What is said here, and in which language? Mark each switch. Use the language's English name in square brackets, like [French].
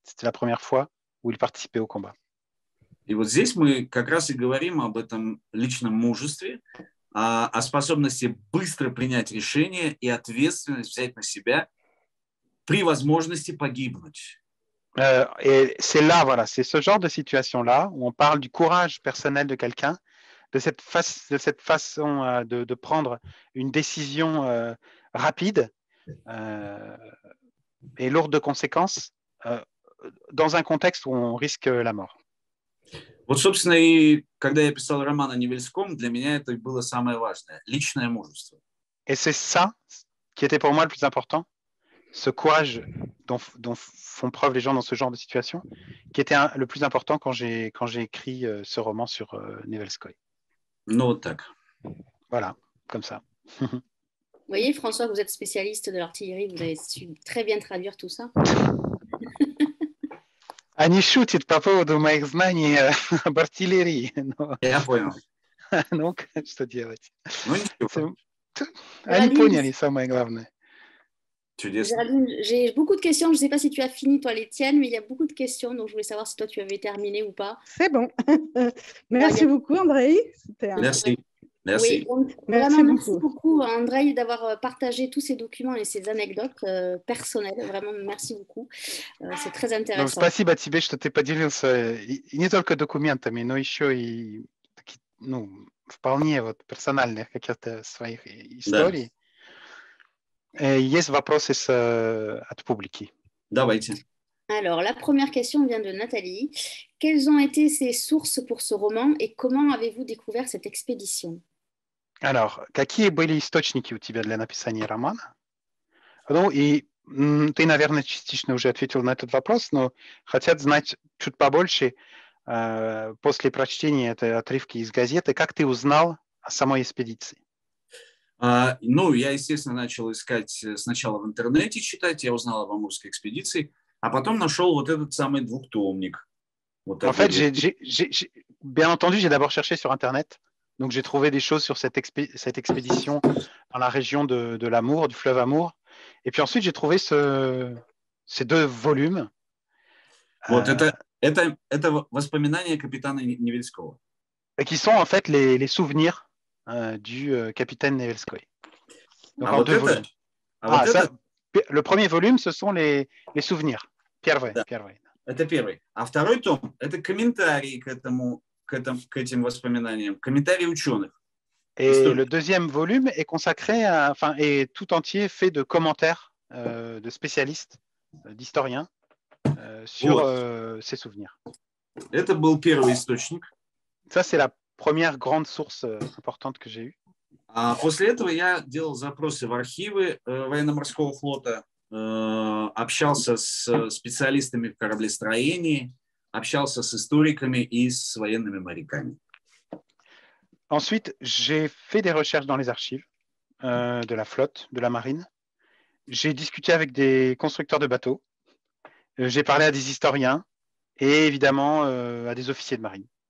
[French] C'était la première fois où il participait au combat. [Russian] И вот здесь мы как раз и говорим об этом личном мужестве, о способности быстро принять решение и ответственность взять на себя при возможности погибнуть. [French] Et c'est là, voilà, c'est ce genre de situation-là où on parle du courage personnel de quelqu'un, de cette façon de prendre une décision rapide et lourde de conséquences dans un contexte où on risque la mort. [Russian] Вот, собственно, и когда я писал роман о Невельском, для меня это было самое важное – личное мужество. [French] Et c'est ça qui était pour moi le plus important, ce courage dont font preuve les gens dans ce genre de situation, qui était le plus important quand j'ai écrit ce roman sur Nevelskoy. [Russian] Ну, вот так. [French] Voilà, comme ça. Vous voyez, François, vous êtes spécialiste de l'artillerie, vous avez su très bien traduire tout ça. [Russian] Они шутят по поводу моих знаний об артиллерии. Я понял. Ну, что делать? Ну, ничего. Они поняли самое главное. Чудесно. [French] Géraldine, j'ai beaucoup de questions. Je ne sais pas si tu as fini, toi, les tiennes, mais il y a beaucoup de questions. Donc, je voulais savoir si toi, tu avais terminé ou pas. C'est bon. Merci beaucoup, Andrei. Merci. Oui, donc, vraiment, merci beaucoup, Andrei, d'avoir partagé tous ces documents et ces anecdotes personnelles. Vraiment, merci beaucoup. C'est très intéressant. [Russian] Ну, спасибо тебе, что ты поделился и не только документами, но еще и вполне вот персональных каких-то своих историй. Есть вопросы от публики. Давайте. [French] Alors, la première question vient de Nathalie. Quelles ont été ces sources pour ce roman et comment avez-vous découvert cette expédition? [Russian] Alors, какие были источники у тебя для написания романа? Ну, и ты, наверное, частично уже ответил на этот вопрос, но хотят знать чуть побольше после прочтения этой отрывки из газеты, как ты узнал о самой экспедиции? Ну, я, естественно, начал искать сначала в интернете, читать, я узнал об Амурской экспедиции, а потом нашел вот этот самый двухтомник. Вот [French] en fait, bien entendu, j'ai d'abord cherché sur Internet. Donc, j'ai trouvé des choses sur cette expédition dans la région de l'Amour, du fleuve Amour. Et puis ensuite, j'ai trouvé ces 2 volumes. [Russian] Вот это воспоминания капитана Невельского. [French] Qui sont en fait les souvenirs du capitaine Nevelskoy. Donc, en 2 volumes. Le premier volume, ce sont les souvenirs. [Russian] Первый. Это первый. А второй том – это комментарии к этим воспоминаниям, комментарии ученых. [French] Et le deuxième volume est consacré est tout entier fait de commentaires de spécialistes, d'historiens sur ces souvenirs. [Russian] Это был первый источник. [French] Ça, c'est la première grande source importante que j'ai eue. [Russian] А после этого я делал запросы в архивы военно-морского флота, общался с специалистами в кораблестроении, общался с историками и с военными моряками. [French] Ensuite, j'ai fait des recherches dans les archives de la flotte, de la marine. J'ai discuté avec des constructeurs de bateaux. J'ai parlé à des historiens et évidemment à des officiers de marine.